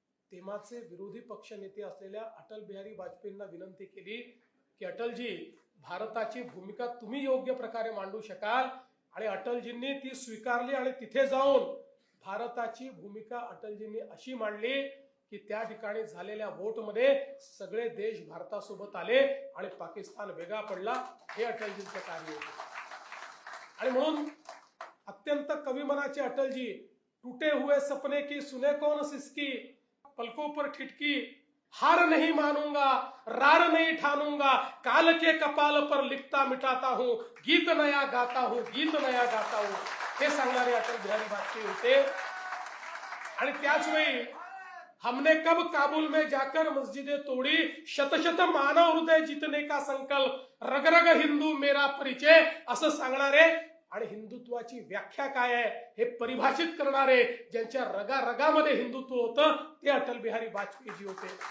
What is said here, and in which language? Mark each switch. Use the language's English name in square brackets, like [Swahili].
[Marathi] तेव्हाचे विरोधी पक्ष नेते असलेल्या अटल बिहारी वाजपेयींना विनंती केली की अटलजी, भारताची भूमिका तुम्ही योग्य प्रकारे मांडू शकाल. आणि अटलजींनी ती स्वीकारली आणि तिथे जाऊन भारताची भूमिका अटलजींनी अशी मांडली की त्या ठिकाणी झालेल्या वोटमध्ये सगळे देश भारतासोबत आले आणि पाकिस्तान वेगळा पडला. हे अटलजींचं कार्य होतं. म्हणून अत्यंत कविमनाचे अटलजी, [Hindi] टूटे हुए सपने की सुने कौन सिसकी, पलकों पर ठिठकी, हार नहीं मानूंगा, रार नहीं ठानूंगा, काल के कपाल पर लिखता मिटाता हूं, गीत नया गाता हूं, गीत नया गाता हूं, [Marathi] हे सांगणारे अटल बिहारी वाजपेयी होते. आणि त्याच वेळी [Hindi] हमने कब काबुल में जाकर मस्जिदें तोड़ी, शत शत मानव हृदय जीतने का संकल्प, रग रग हिंदू मेरा परिचय, [Marathi] असं सांगणारे आणि हिंदुत्वाची व्याख्या काय आहे हे परिभाषित करणारे, ज्यांच्या रगा रगामध्ये हिंदुत्व होतं, ते अटल बिहारी वाजपेयीजी होते.